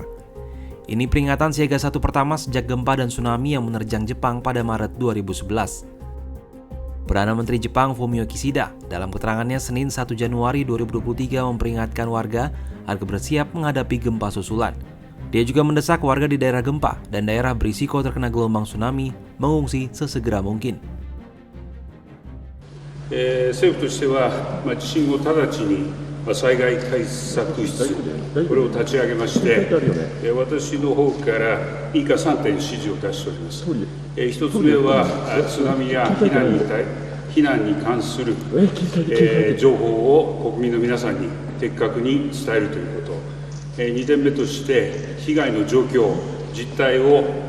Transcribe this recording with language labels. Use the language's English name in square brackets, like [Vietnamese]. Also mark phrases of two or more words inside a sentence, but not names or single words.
[Indonesian] Ini peringatan siaga 1 pertama sejak gempa dan tsunami yang menerjang Jepang pada Maret 2011. Perdana Menteri Jepang Fumio Kishida dalam keterangannya Senin 1 Januari 2023 memperingatkan warga agar bersiap menghadapi gempa susulan. Dia juga mendesak warga di daerah gempa dan daerah berisiko terkena gelombang tsunami mengungsi sesegera mungkin. [Japanese] 政府としては、地震後直ちに災害対策室、これを立ち上げまして、私の方から以下3点指示を出しております。1つ目は、津波や避難に関する情報を国民の皆さんに的確に伝えるということ、2点目として、被害の状況、実態を